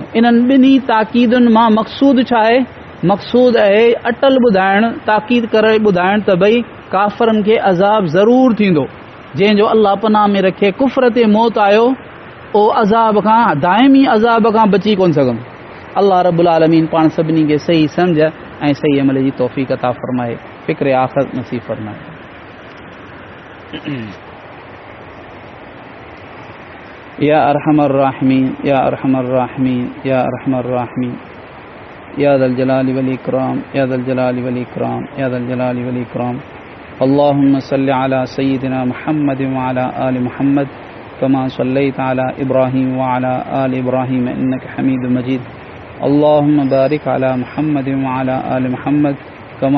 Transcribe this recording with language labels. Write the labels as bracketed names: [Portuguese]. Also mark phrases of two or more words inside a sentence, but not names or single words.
[Sindhi] इन्हनि ॿिन्ही ताक़ीदुनि मां मक़सूद छा आहे? मक़सूद आहे अटल ॿुधाइण, ताक़ीद करे ॿुधाइण त भई काफ़रनि खे अज़ाब ज़रूरु थींदो। जंहिंजो अल्लाह पनाह में रखे कुफ़र ते मौत आयो, ओ अज़ाब खां, दाइमी अज़ाब खां बची कोन सघंदो। अल्लाह रब्बुल आलमीन पाण सभिनी खे सही सम्झ ऐं सही अमल जी तौफ़ीक़ अता फ़रमाए, फ़िक्र आख़िरत नसीब फ़रमाए। [Arabic] یا ارحم الراحمین یا ارحم الراحمین یا ارحم الراحمین یا ذا الجلال والاکرام یا ذا الجلال والاکرام یا ذا الجلال والاکرام اللهم صل على سيدنا محمد وعلى آل محمد كما صليت على إبراهيم وعلى آل إبراهيم إنك حميد مجيد اللهم بارك على محمد وعلى آل محمد كما